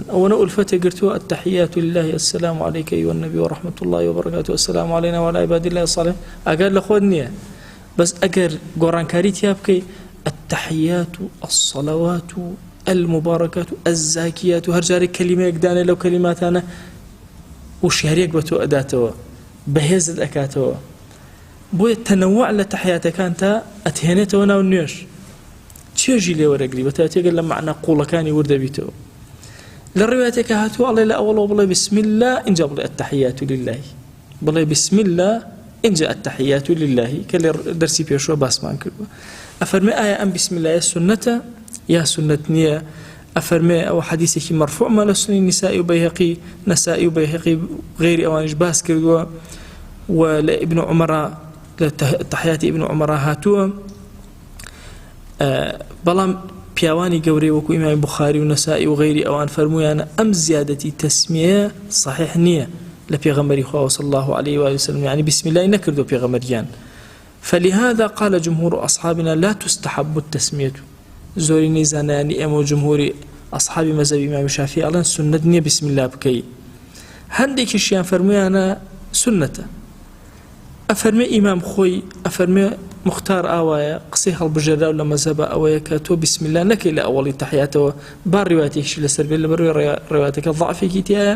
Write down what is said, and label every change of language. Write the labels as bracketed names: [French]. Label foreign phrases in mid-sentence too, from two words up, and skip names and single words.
[Central Kurdish] ئەوەنە ئولفەتێ گرتووە [Arabic] التحيات لله السلام عليك أيها النبي ورحمة الله وبركاته السلام علينا وعلى عباد الله الصالحين [Central Kurdish] ئەگەر لە خۆت نییە بس ئەگەر گۆڕانکاری تیا بکەی [Arabic] التحيات الصلوات المباركات الزاكيات [Central Kurdish] هەر جارێک کەلیمەیەک دانێ لەو کەلیماتانە وشیارێک بە تۆ ئەداتەوە بەهێزت ئەکاتەوە بۆیە تەنەوع لە تەحیاتەکان تا ئەتهێنێتەوە ناو نوێش چێژی لێوەرەگری بە تاتێگە لە معنە قوڵەکانی وردەبیتەوە لە ڕوایەتێکە هاتووە ئەڵێ لە ئەوڵەوە بڵێ [Arabic] بسم الله [Central Kurdish] اینجا بڵێ [Arabic] التحيات لله [Central Kurdish] بڵێ [Arabic] بسم الله [Central Kurdish] اینجا [Arabic] التحيات لله [Central Kurdish] کە لێ دەرسی پێشوە باسمان کردووە ئەفەرمێ ئایا ئەم [Arabic] بسم الله [Central Kurdish] سنەتە یا سنەت نییە ئەفەرمێ ئەو حەدیثێکی مەرفوعمە لە سنەی نیسائی و بەیهەقی نەسائی و بەیهەقی غێری ئەوانیش باس کردووە و لە ئیبن عومەرە لە تەحیاتی ئیبن عومەرە هاتووە بەڵام پیاوانی گەورەی وەکو ئیمامی بوخاری و نەسائی و غێری ئەوان فەرموویانە ئەم زیادەتی تەسمیە صحیح نییە لە پێغەمبەری خوا [Arabic] صلی الله عليه و سلم يعني بسم الله [Central Kurdish] نەکردو پێغەمبەریان [Arabic] فلهذا قال جمهور أصحابنا لا تستحب التسمية [Central Kurdish] زۆرینەی زانایانی ئێمە و جمهوری ئەصحابی مەذهبی ئیمامی شافعی ئەڵێن سنەت نییە [Arabic] بسم الله [Central Kurdish] بکەی هەندێکیشیان فەرموویانە سنەتە ئەفەرمێ ئیمام خۆی ئەفەرمێ مختار ئاوایە قسەی هەڵبژێراو لە مەذهبە ئەوەیە کە تۆ [Arabic] بسم الله [Central Kurdish] نەکەی لە ئەوڵی تەحیاتەوە با ڕوایەتێکیشی لەسەر بێت لەبەرەوەی ڕوایەتەکە ضعفێکی تایە